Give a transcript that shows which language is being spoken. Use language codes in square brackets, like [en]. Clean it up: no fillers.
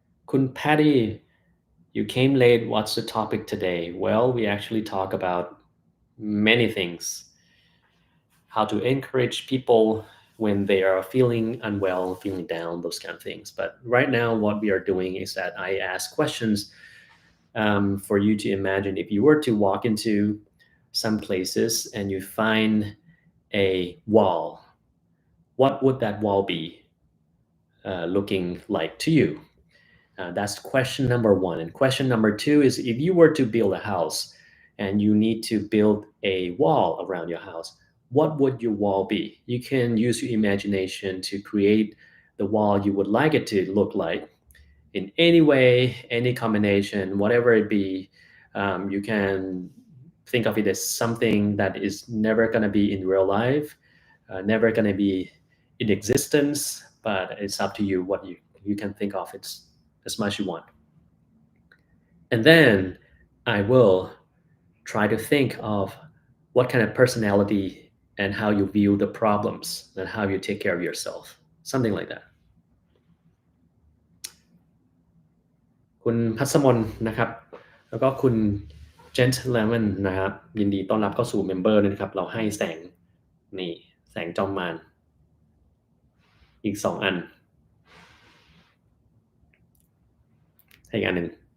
[en] คุณ Patty you came late what's the topic today well we actually talk about many things how to encourage people when they are feeling unwell feeling down those kind of things but right now what we are doing is that I ask questions for you to imagine if you were to walk into some places and you find a wall, what would that wall be looking like to you? That's question number one. And question number two is if you were to build a house and you need to build a wall around your house, what would your wall be? You can use your imagination to create the wall you would like it to look like in any way, any combination, whatever it be. You can think of it as something that is never going to be in real life, never going to be in existence, but it's up to you what you can think of it as much as you want. And then I will try to think of what kind of personality and how you view the problems and how you take care of yourself. Something like that. [th] คุณพัสมนนะครับแล้วก็คุณ Gentleman นะครับยินดีต้อนรับเข้าสู่เมมเบอร์ด้วยนะครับเราให้แสงนี่แสงจอมมารอีก2อันให้อีกอันหนึ่ง